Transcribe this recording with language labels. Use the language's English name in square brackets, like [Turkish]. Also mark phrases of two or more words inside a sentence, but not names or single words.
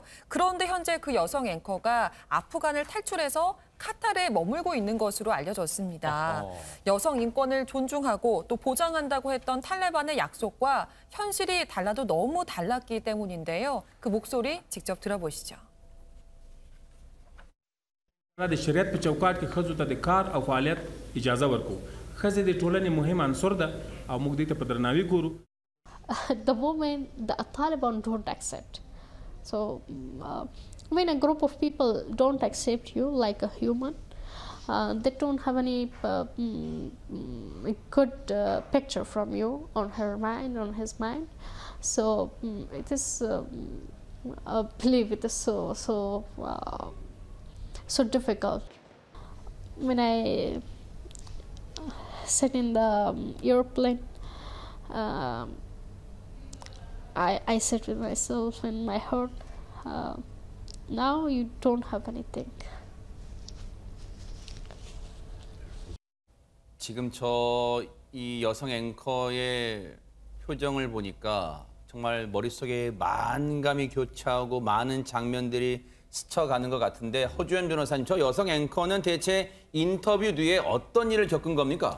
[Korean] 그런데 현재 그 여성 앵커가 아프간을 탈출해서 카타르에 머물고 있는 것으로 알려졌습니다. 여성 인권을 존중하고 또 보장한다고 했던 탈레반의 약속과 현실이 달라도 너무 달랐기 때문인데요. 그 목소리 직접 들어보시죠. [Pashto] د شریعت په چوکاټ کې ښځو ته د کار او فعالیت اجازه ورکو. ښځې د ټولنې مهم عنصر ده او موږ دې ته په درناوي ګورو. [English] The women, the Taliban don't accept. So when a group of people don't accept you like a human, they don't have any good picture from you on her mind, on his mind. So it is, I believe it is so difficult. When I sit in the airplane, I sit with myself in my heart. Now you don't have anything. [Korean] 지금 이 여성 앵커의 표정을 보니까 정말 머릿속에 만감이 교차하고 많은 장면들이 스쳐가는 것 같은데, 허주연 변호사님, 저 여성 앵커는 대체 인터뷰 뒤에 어떤 일을 겪은 겁니까?